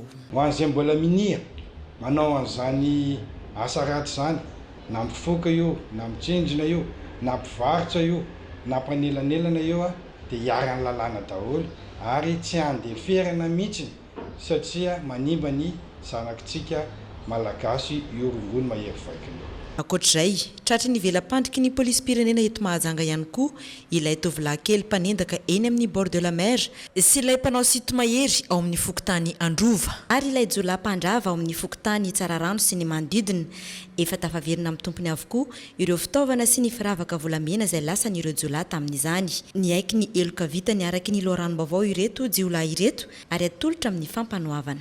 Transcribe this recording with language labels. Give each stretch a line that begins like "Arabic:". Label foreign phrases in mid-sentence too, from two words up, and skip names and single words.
Malagasy: Ho an'izay mbola minia manao an'izany asa raty izany na mifoka io na mitsinjina io na mpivarotra io na mpanelanelana io dia hiarany lalàna daholo ary tsy handeferana mihitsy satria manimba ny zanakitsika malagasy io rongony mahery vaika io. Ankoatr'izay, tratry ny velam-pandriky ny polisy-pirenena eto Mahajanga ihany koa ilay tovolahy kely mpanendaka eny amin'ny
French: bord de la mer
Malagasy: sy ilay mpanao sito mahery ao amin'ny fokotany Androva ary ilay jolahy mpandrava ao amin'ny fokotany Tsararano sy ny manodidina efa tafaverina amin'ny tompony avokoa ireo fitaovana sy ny firavaka volamena izay lasan'ireo jolahy tamin'izany. Ny aiky ny eloka vitany araky ny loharano-baovao ireto jiolahy ireto ary atolotra amin'ny fampanoavana.